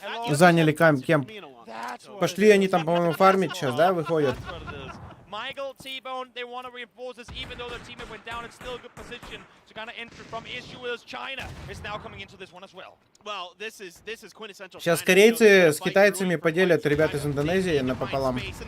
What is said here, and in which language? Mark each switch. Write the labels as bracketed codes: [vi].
[ru] Заняли кемп. Пошли они там, по-моему, фармить сейчас, да, выходят. [en] Michael, T-Bone, they want to reinforce this, even though their teammate went down. It's still a good position to kind of enter from issue as China is now coming into this one as well. Well, this is quintessential. [ru] Сейчас корейцы с китайцами поделят ребят из Индонезии напополам.